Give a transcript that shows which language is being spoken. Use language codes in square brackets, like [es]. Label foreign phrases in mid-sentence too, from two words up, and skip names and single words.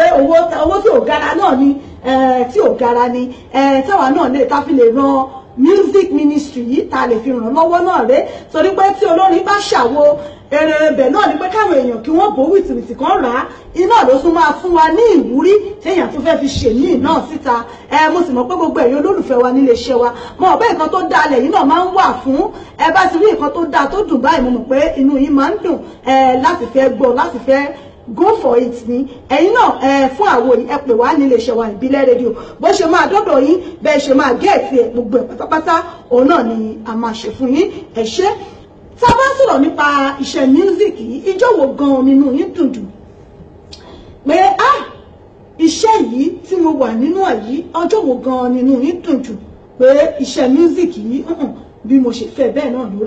[yo] owó tí ò gara náà ni tí ò gara ni táwa náà lè ta fi lè ran [en] music ministry [yo] yìí ta lè fi ràn lọ́wọ́ náà rẹ̀ torí pé tí olórin bá ṣàwo èrè ibẹ̀ náà ni pé káwọn èèyàn kí wọ́n bò wìtìwìtì kan rà á iná ló tún máa fún wa ní ìwúrí téèyàn tún fẹ́ fi ṣèmí náà síta mo sì mọ̀ pé gbogbo ẹ̀yin olólùfẹ́ wa nílé iṣẹ́ wa mo mọ̀ pé nǹkan tó dáa lẹ́yìn náà máa ń wà fún bá ti rí nǹkan tó dáa tó dùn báyìí mo mọ̀ pé inú yín máa ń dùn láti fẹ́ gbọ́ láti fẹ́ go [en] for it [yo] ni ẹ̀yin náà fún àwo ẹ pè wá nílé iṣẹ́ wa ìbílẹ̀ rédíò bó ṣe máa dọ́dọ̀ yín bẹ́ẹ̀ ṣe máa gẹ̀ẹ́tì ẹ̀ gbogbo ẹ̀ pátápátá òun náà ni a máa ṣe fún yín ẹ ṣé tá a bá sọ̀rọ̀ nípa iṣẹ́ music yìí ijó wo gan-an nínú yín dùn jù pé iṣẹ́ yìí tí mo wà nínú ẹ̀ yìí ọjọ́ wo gan-an nínú yín dùn jù pé iṣẹ́ music yìí bí mo ṣe fẹ́ bẹ́ẹ̀ náà lórí.